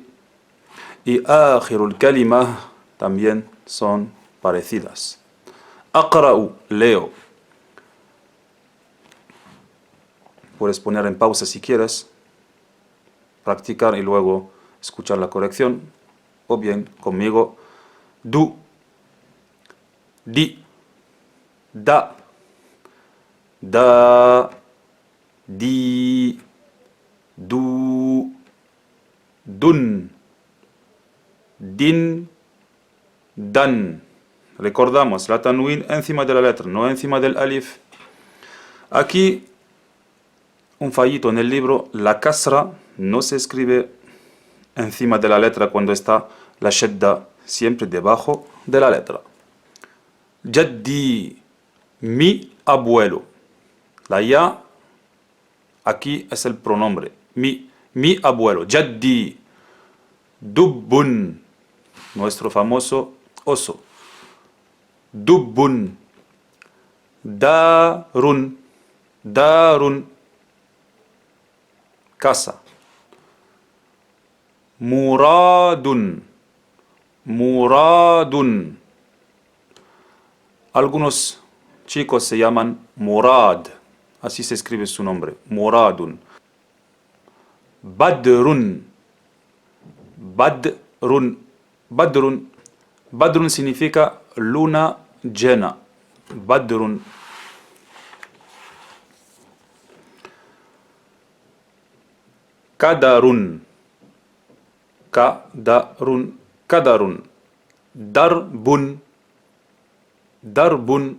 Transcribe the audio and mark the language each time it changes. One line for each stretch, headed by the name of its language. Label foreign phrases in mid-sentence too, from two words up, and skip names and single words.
Spanish: Y
Arabic: آخر الكلمة
Spanish: también son parecidas. Aqra'u, leo. Puedes poner en pausa si quieres, practicar y luego escuchar la corrección. O bien, conmigo,
Arabic: دُ دِ دَ دَ دِ دُ دٌ دٍ, دً.
Spanish: Recordamos, la tanwin encima de la letra, no encima del alif. Aquí, un fallito en el libro, la kasra no se escribe encima de la letra cuando está la shadda, siempre debajo de la letra. Jaddi, mi abuelo. La ya, aquí es el pronombre. Mi abuelo. Jaddi. Dubbun, nuestro famoso oso.
Arabic: دبٌّ دارٌ.
Spanish: Darun. Casa. Muradun. Muradun. Algunos chicos se llaman Murad. Así se escribe su nombre.
Arabic: مرادٌ بدرٌ. بدرٌ بدرٌ.
Spanish: Badrun significa luna llena.
Arabic: بدرٌ قدرٌ. قدرٌ قدرٌ. دربٌ دربٌ.